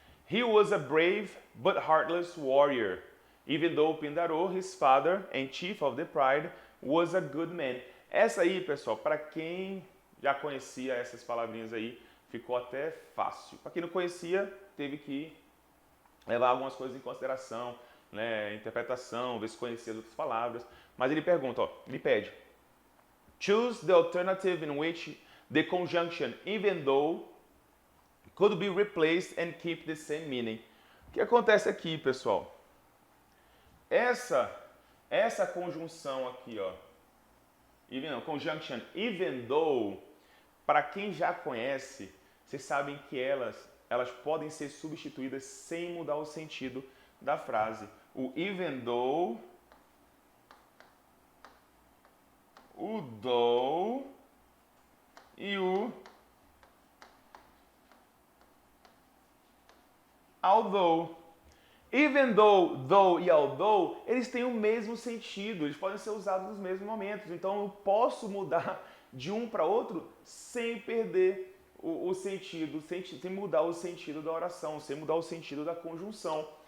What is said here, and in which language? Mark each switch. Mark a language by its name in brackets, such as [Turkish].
[English] He was a brave but heartless warrior, even though Pindaro, his father and chief of the pride, was a good man. [Portuguese] Essa aí, pessoal, para quem já conhecia essas palavrinhas aí, ficou até fácil. Para quem não conhecia, teve que levar algumas coisas em consideração, né, interpretação, ver se conhecia as outras palavras. Mas ele pergunta, ó, ele pede, [English] choose the alternative in which the conjunction even though could be replaced and keep the same meaning. [Portuguese] O que acontece aqui, pessoal? Essa conjunção aqui, ó, [English] conjunction even though, [Portuguese] para quem já conhece, vocês sabem que elas elas podem ser substituídas sem mudar o sentido da frase. O even though, o though e o although. Even though e although, eles têm o mesmo sentido, eles podem ser usados nos mesmos momentos. Então eu posso mudar de um para outro sem perder o sentido, sem mudar o sentido da oração, sem mudar o sentido da conjunção.